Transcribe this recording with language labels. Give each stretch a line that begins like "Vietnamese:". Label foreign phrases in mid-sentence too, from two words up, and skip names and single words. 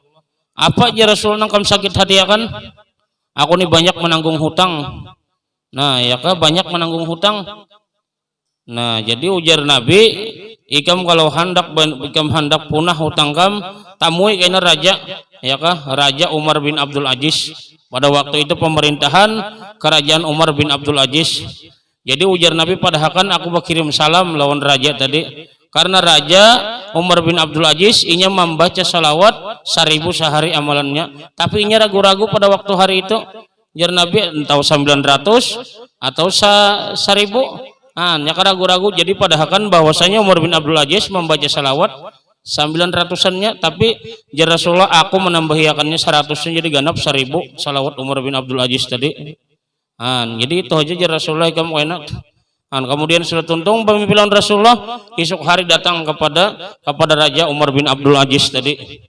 Banjar: Apa aja Rasul nang kam sakit hati ya kan? Aku nih banyak menanggung hutang. Nah, ya kan banyak menanggung hutang. Nah, jadi ujar Nabi, ikam kalau hendak punah hutang kam, tamui kena raja, ya kan?
Indonesian: Raja Umar bin Abdul Aziz. Pada waktu itu pemerintahan kerajaan Umar bin Abdul Aziz.
Banjar: Jadi ujar Nabi padahakan aku berkirim salam lawan raja tadi, karena raja Umar bin Abdul Aziz inya membaca salawat 1000 sehari amalannya, tapi inya ragu-ragu pada waktu hari itu. Ujar Nabi entah 900 atau 1000. Nya ragu-ragu. Jadi padahakan bahwasanya Umar bin Abdul Aziz membaca salawat 900-annya, tapi jar Rasulullah aku menambahiakannya 100-nya jadi ganap 1000 salawat Umar bin Abdul Aziz tadi. Jadi itu aja jar Rasulullah kamu enak. Kemudian sudah tuntung pemimpinan Rasulullah esok hari datang kepada Raja Umar bin Abdul Aziz tadi.